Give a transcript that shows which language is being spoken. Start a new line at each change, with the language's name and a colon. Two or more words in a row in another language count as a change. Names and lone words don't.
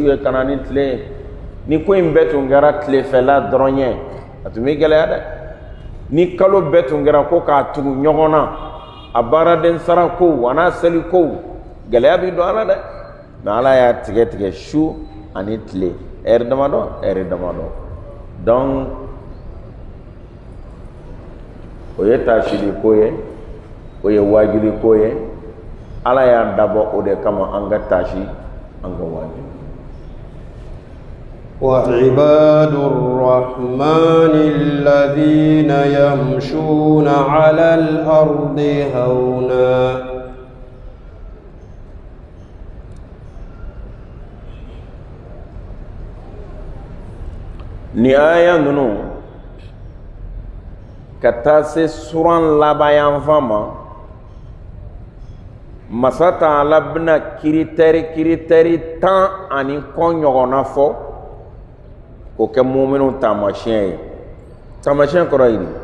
Bambara: ye kana ni tile ye ni ko in bɛɛ tun kɛra tilefɛla dɔrɔn ye a tun bɛ gɛlɛya dɛ ni kalo bɛɛ tun kɛra ko k'a tugu ɲɔgɔn na a baaraden sara kow a n'a seli kow gɛlɛya bɛ don ala dɛ mɛ ala y'a tigɛ tigɛ su ani tile ɛri damadɔ ɛri damadɔ donc o ye taasili ko ye o ye wajibi ko ye ala y'a dabɔ o de kama an ka taasi an ka wajibi
Arabic: وعباد الرحمن الذين يمشون على الأرض هونا
Bambara: ni aya ninnu ka taa se suran laban fan ma masa Taala bɛna kiritɛri 10 ani kɔ ɲɔgɔnna fɔ o kɛ muminun taamasiyɛn ye taamasiyɛn kɔrɔ ye